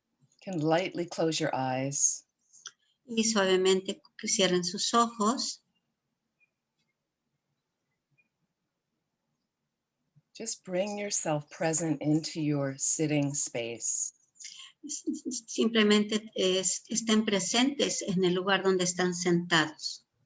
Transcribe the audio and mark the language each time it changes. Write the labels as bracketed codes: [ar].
[en] You can lightly close your eyes. [es] Y suavemente cierren sus ojos. [en] Just bring yourself present into your sitting space. [es] Simplemente estén presentes en el lugar donde están sentados.